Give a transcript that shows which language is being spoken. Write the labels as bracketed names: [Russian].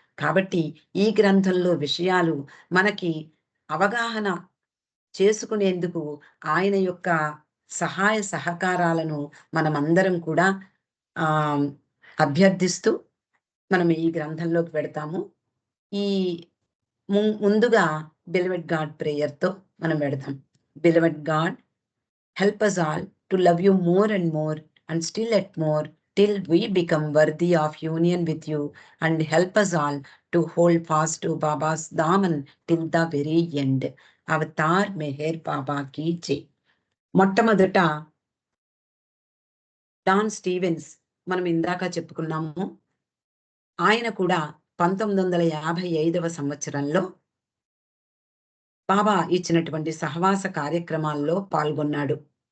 [Telugu] కాబట్టి ఈ గ్రంథంలో విషయాలు మనకి అవగాహన చేసుకునేందుకు ఆయన యొక్క సహాయ సహకారాలను మనమందరం కూడా ఆహ్, అభ్యర్థిస్తూ మనం ఈ గ్రంథంలోకి వెడతాము. ఈ ముందుగా బిలవెడ్ గాడ్ ప్రేయర్‌తో మనం వెడదాం. [English] Beloved God, help us all to love you more and more and still at more till we become worthy of union with you, and help us all to hold fast to Baba's daman till the very end. [Hindi] Avatar Meher Baba key జై. [Telugu] మొట్టమొదట don Stevens మనం ఇందాక చెప్పుకున్నాము. ఆయన కూడా 1955వ సంవత్సరంలో బాబా ఇచ్చినటువంటి సహవాస కార్యక్రమాల్లో పాల్గొన్నాడు.